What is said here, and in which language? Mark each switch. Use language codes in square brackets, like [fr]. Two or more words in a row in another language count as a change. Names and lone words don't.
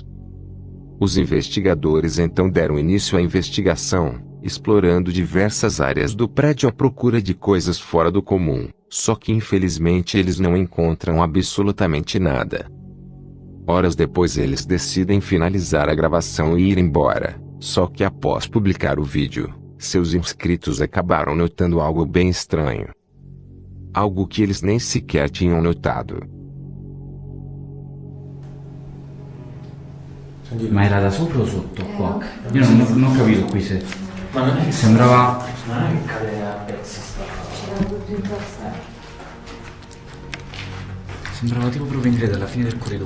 [pt] Os investigadores então deram início à investigação, explorando diversas áreas do prédio à procura de coisas fora do comum, só que infelizmente eles não encontram absolutamente nada. Horas depois eles decidem finalizar a gravação e ir embora, só que após publicar o vídeo, seus inscritos acabaram notando algo bem estranho. Algo que eles nem sequer tinham notado. [it] Ma era da sopra o sotto qua? Io non ho capito qui se... Ma non è che Sembrava... non è che cade a pezzi sta. Sembrava tipo provenire dalla fine del corridoio.